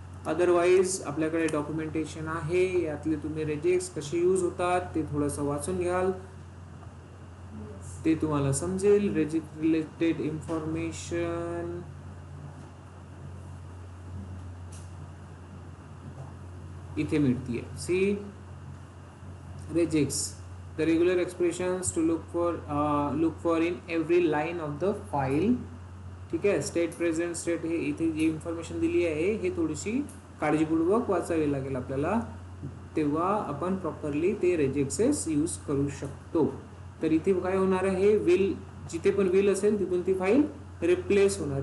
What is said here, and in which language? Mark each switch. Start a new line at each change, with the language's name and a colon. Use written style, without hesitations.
Marathi: Otherwise आपल्याकडे documentation आहे, यातले तुम्ही रेजेक्ट्स कसे यूज होतात ते थोडंसं वाचून घ्याल, ते तुम्हाला समजेल. रेजेक्ट रिलेटेड इन्फॉर्मेशन इथे मिळतीये.
English: C rejects the regular expressions to look for in every line of the file.
Marathi: ठीक आहे. स्टेट प्रेझेंट स्टेट हे इथे जी इन्फॉर्मेशन दिली आहे हे थोडीशी काळजीपूर्वक वाचावी लागेल आपल्याला, तेव्हा आपण प्रॉपरली ते रेजेक्सेस यूज करू शकतो. तर इथे काय होणार आहे, विल जिथे पण विल असेल तिथून ती फाईल रिप्लेस होणार.